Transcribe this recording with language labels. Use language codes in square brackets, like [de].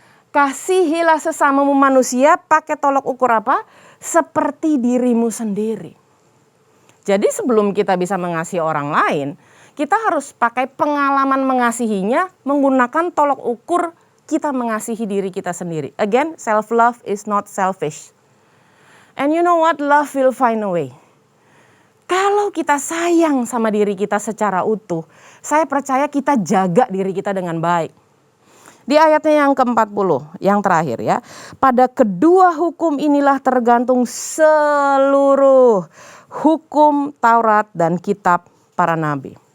[id] Kasihilah sesamamu manusia pakai tolok ukur apa? Seperti dirimu sendiri. Jadi sebelum kita bisa mengasihi orang lain, kita harus pakai pengalaman mengasihinya menggunakan tolok ukur kita mengasihi diri kita sendiri. [en] Again, self-love is not selfish. And you know what? Love will find a way. [id] Kalau kita sayang sama diri kita secara utuh, saya percaya kita jaga diri kita dengan baik. Di ayatnya yang ke-40, yang terakhir ya. Pada kedua hukum inilah tergantung seluruh hukum Taurat dan kitab para nabi.